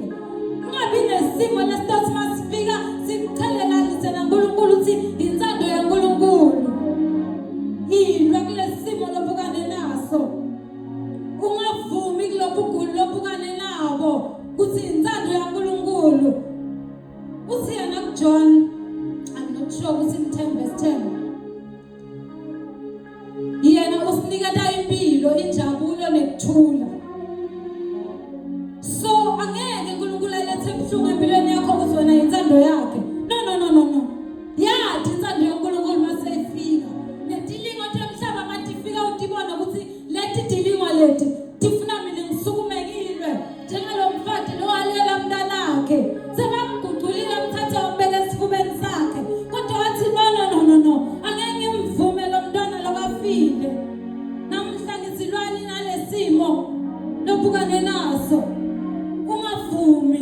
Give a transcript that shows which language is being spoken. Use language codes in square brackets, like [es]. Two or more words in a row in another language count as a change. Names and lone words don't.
[ss] ungabi nesimo lesithathu masifika simchelelise naNkulunkulu uthi insando yaNkulunkulu ilwa kulesimo lobukane naso ungavumi kulobuguli lobukane nabo kuthi insando yaNkulunkulu uthi yana kuJohn [en] I'm not sure [ss] ukuthi in 10:10 yena usinikeza impilo injabulo nekuthula so angeke uNkulunkulu alethe ubuhlungu empilweni yakho uzona insando yakhe no yathi insando yaNkulunkulu maseyifika letilingo temhlaba matifika utibona ukuthi leti dilingo leti tifuna mina ngisukumekilwe njengalomfati lo walela umntanakhe sebamguculile umthatha umbeke esifubeni sakhe kodwa wathi no angeke ngimvume lo mntwana lokafile namhla ngizilwani nalesimo lobukane naso ungavumi